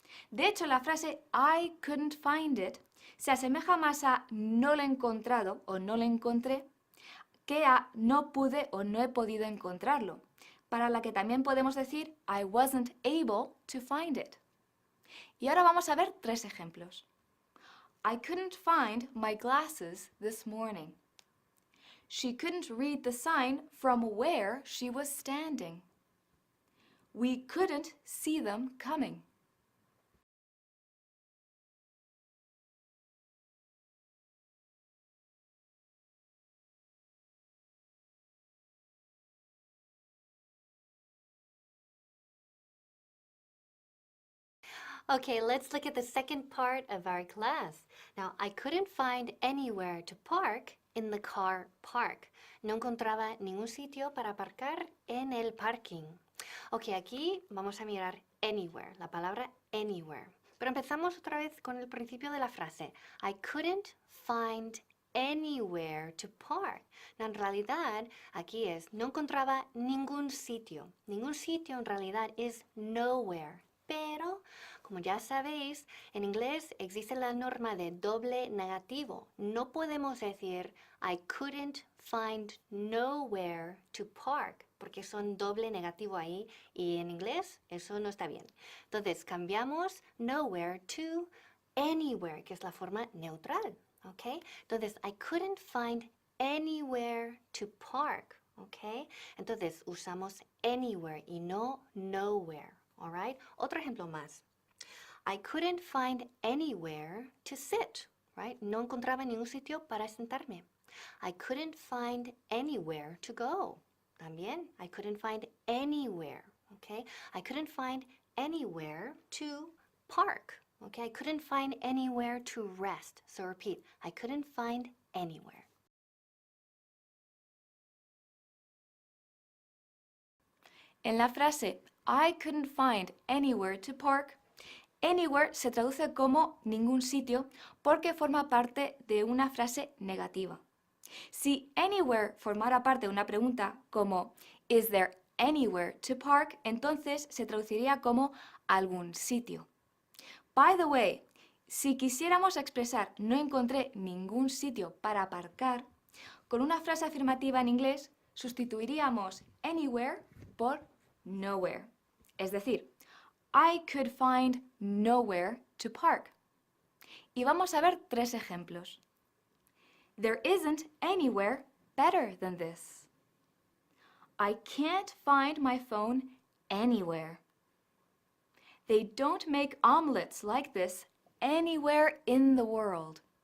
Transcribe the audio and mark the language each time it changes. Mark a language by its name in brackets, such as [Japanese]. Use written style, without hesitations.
[Spanish] De hecho, la frase [English] I couldn't find it [Spanish] se asemeja más a no lo he encontrado o no lo encontré que a no pude o no he podido encontrarlo, para la que también podemos decir [English] I wasn't able to find it. [Spanish] Y ahora vamos a ver 3 ejemplos. [English] I couldn't find my glasses this morning. She couldn't read the sign from where she was standing. We couldn't see them coming. Okay, let's look at the second part of our class. Now, I couldn't find anywhere to park in the car park. [Spanish] No encontraba ningún sitio para aparcar en el parking. Ok, aquí vamos a mirar anywhere, la palabra anywhere. Pero empezamos otra vez con el principio de la frase. [English] I couldn't find anywhere to park. [Spanish] No, en realidad, aquí es, no encontraba ningún sitio. Ningún sitio en realidad es nowhere. Pero, como ya sabéis, en inglés existe la norma de doble negativo. No podemos decir [English] I couldn't find nowhere to park, [Spanish] porque son doble negativo ahí y en inglés eso no está bien. Entonces cambiamos nowhere to anywhere, que es la forma neutral, ¿ok? [English] Entonces, I couldn't find anywhere to park, ¿ok? [Spanish] Entonces usamos anywhere y no nowhere, [English] all right? [Spanish] Otro ejemplo más. [English] I couldn't find anywhere to sit, right? [Spanish] No encontraba ningún sitio para sentarme. [English] I couldn't find anywhere to go. También, I couldn't find anywhere, okay? I couldn't find anywhere to park, okay? I couldn't find anywhere to rest. So repeat, I couldn't find anywhere. [Spanish] En la frase [English] I couldn't find anywhere to park, [Spanish] anywhere se traduce como ningún sitio porque forma parte de una frase negativa. Si anywhere formara parte de una pregunta como [English] Is there anywhere to park? [Spanish] Entonces se traduciría como algún sitio. By the way, si quisiéramos expresar no encontré ningún sitio para aparcar, con una frase afirmativa en inglés sustituiríamos anywhere por nowhere. Es decir, [English] I could find nowhere to park. [Spanish] Y vamos a ver tres ejemplos. [English] There isn't anywhere better than this. I can't find my phone anywhere. They don't make omelets like this anywhere in the world.